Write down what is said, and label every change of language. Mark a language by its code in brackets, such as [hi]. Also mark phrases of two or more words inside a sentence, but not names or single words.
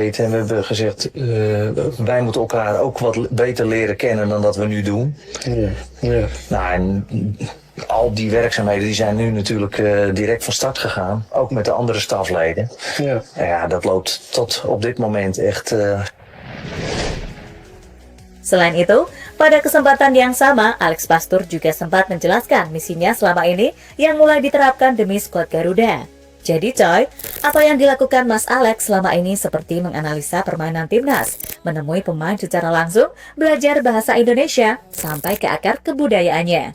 [nl] En we hebben gezegd, wij moeten elkaar ook wat beter leren kennen dan dat we nu doen. Ja, ja. Nou, en al die werkzaamheden die zijn nu natuurlijk direct van start gegaan. Ook met de andere stafleden. Ja. Ja, dat loopt tot op dit moment echt... [id] Selain itu, pada kesempatan yang sama, Alex Pastoor juga sempat menjelaskan misinya selama ini yang mulai diterapkan demi skuad Garuda. Jadi coy, apa yang dilakukan Mas Alex selama ini seperti menganalisa permainan timnas, menemui pemain secara langsung, belajar bahasa Indonesia, sampai ke akar kebudayaannya.